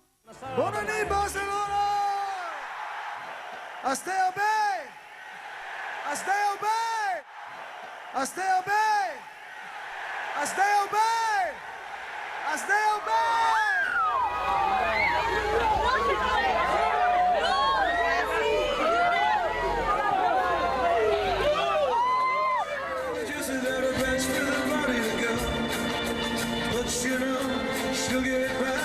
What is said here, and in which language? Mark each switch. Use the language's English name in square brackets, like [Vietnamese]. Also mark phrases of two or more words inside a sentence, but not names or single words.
[Catalan] Bona nit, Barcelona! Esteu bé? Esteu bé? Esteu bé? Esteu bé? Esteu bé? [English] Just a little bit for the body to go, but you know, she'll get it back.